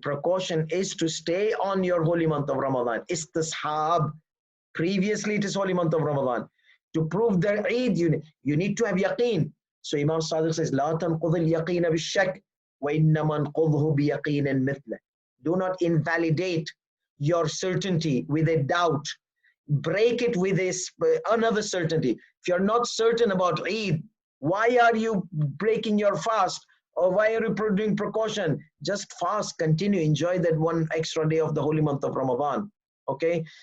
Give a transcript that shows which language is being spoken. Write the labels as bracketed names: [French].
[English] Precaution is to stay on your holy month of Ramadan. Istishab. Previously, it is holy month of Ramadan. To prove the Eid, you need to have yaqeen. So Imam Sadiq says, [Arabic] لا تنقض اليقين بالشك وإنما انقضه بيقين مثله. [English] Do not invalidate your certainty with a doubt. Break it with another certainty. If you're not certain about Eid, why are you breaking your fast? Or why are you doing precaution? Just fast, continue, enjoy that one extra day of the holy month of Ramadan. Okay?